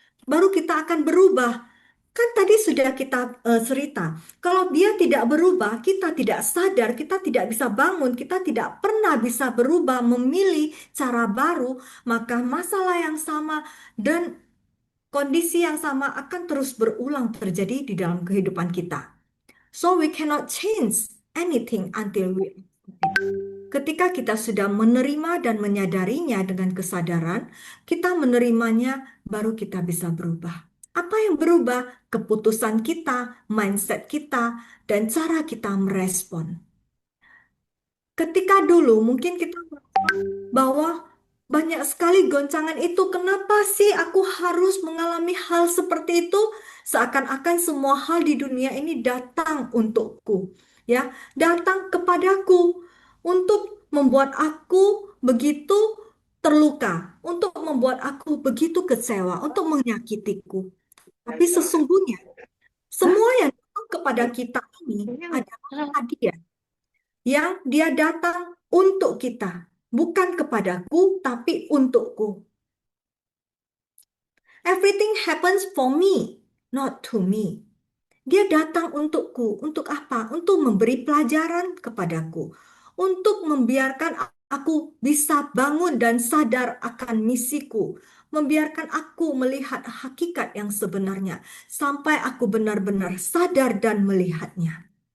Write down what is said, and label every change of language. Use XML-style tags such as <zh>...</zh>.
<id>Baru kita akan berubah. Kan tadi sudah kita cerita, kalau dia tidak berubah, kita tidak sadar, kita tidak bisa bangun, kita tidak pernah bisa berubah, memilih cara baru, maka masalah yang sama dan kondisi yang sama akan terus berulang terjadi di dalam kehidupan kita.</id> <en>So we cannot change anything until we accept it.</en> <id>Ketika kita sudah menerima dan menyadarinya dengan kesadaran, kita menerimanya, baru kita bisa berubah. Apa yang berubah? Keputusan kita, mindset kita, dan cara kita merespon. Ketika dulu mungkin kita merasa bahwa banyak sekali goncangan itu, kenapa sih aku harus mengalami hal seperti itu? Seakan-akan semua hal di dunia ini datang untukku, ya, datang kepadaku untuk membuat aku begitu terluka, untuk membuat aku begitu kecewa, untuk menyakitiku. Tapi sesungguhnya semua yang datang kepada kita ini adalah hadiah yang dia datang untuk kita, bukan kepadaku, tapi untukku.</id> <en>Everything happens for me, not to me.</en> <id>Dia datang untukku. Untuk apa? Untuk memberi pelajaran kepadaku. Untuk membiarkan aku bisa bangun dan sadar akan misiku. Membiarkan aku melihat hakikat yang sebenarnya. Sampai aku benar-benar sadar dan melihatnya.</id>